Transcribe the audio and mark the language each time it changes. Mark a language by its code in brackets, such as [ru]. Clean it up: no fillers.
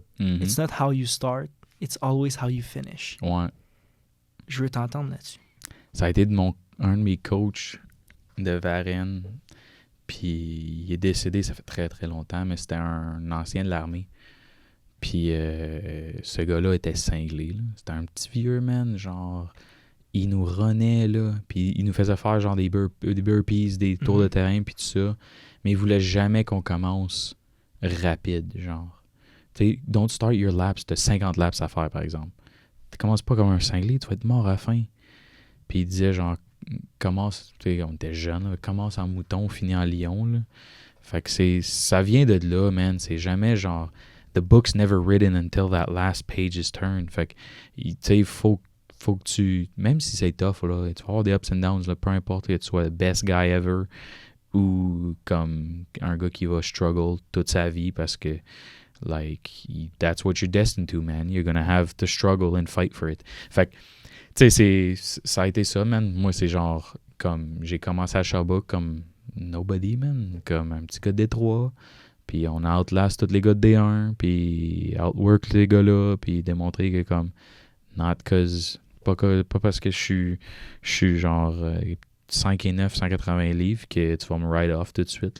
[en] It's not how you start, it's always how you finish. » [fr] Ouais. Je veux t'entendre là-dessus. Ça a été un de mes coachs de Varennes. Puis il est décédé, ça fait très très longtemps, mais c'était un ancien de l'armée. Puis ce gars-là était cinglé. Là. C'était un petit vieux, man. Genre, il nous runnait, là. Puis il nous faisait faire genre des burpees, des tours de terrain, puis tout ça. Mais il voulait jamais qu'on commence rapide, genre. Tu sais, [en] don't start your laps. [fr] T'as 50 laps à faire, par exemple. Tu commences pas comme un cinglé, tu vas être mort à la fin. Puis il disait, genre, commence, tu sais, on était jeunes, commence en mouton, finit en lion, là. Fait que ça vient de là, man. C'est jamais genre... [en] The book's never written until that last page is turned. [fr] Fait que, tu sais, il faut que tu... Même si c'est tough, là, tu vas avoir des ups and downs, là, peu importe que tu sois le [en] best guy ever [fr] ou comme un gars qui va struggle toute sa vie parce que, like, [en] that's what you're destined to, [fr] man. [en] You're gonna have to struggle and fight for it. [fr] Fait que, tu sais, ça a été ça, man. Moi, c'est genre, comme, j'ai commencé à Sherbrooke comme nobody, man. Comme un petit gars de Détroit. Puis on outlast tous les gars de D1, puis outwork les gars-là, puis démontrer que comme, not cause, pas parce que je suis genre 5 et 9, 180 livres que tu vas me ride off tout de suite.